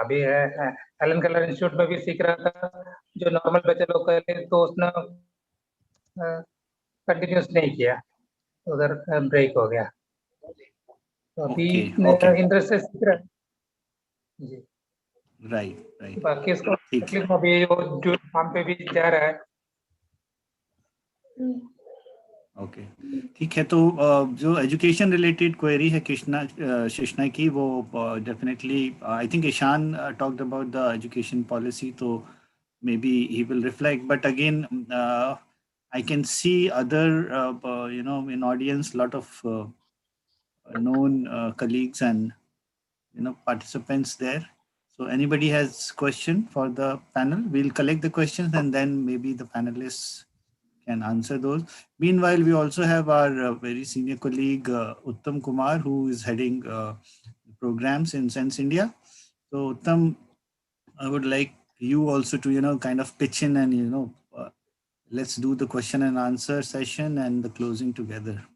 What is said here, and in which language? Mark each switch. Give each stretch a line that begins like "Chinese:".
Hindi: अभी Elon colour institute में भी सीख रहा था, जो नॉर्मल बच्चे लोग करते तो उसने कंटिन्यूस नहीं किया, उधर ब्रेक हो गया। तो अभी इंटरेस्ट से सीख रहा है जी। राइट। बाकी इसको अभी जो काम पे भी जा रहा है। ओके, ठीक है। तो जो एजुकेशन रिलेटेड क्वेरी है शिष्णा की, वो
English: Definitely I think Ishan talked about the education policy, तो maybe he will reflect, but again I can see other in audience lot of known colleagues and participants there. So anybody has question for the panel, we'll collect the questions and then maybe the panelists can answer those. Meanwhile, we also have our very senior colleague Uttam Kumar, who is heading programs in Sense India. So Uttam, I would like you also to kind of pitch in and let's do the question and answer session and the closing together.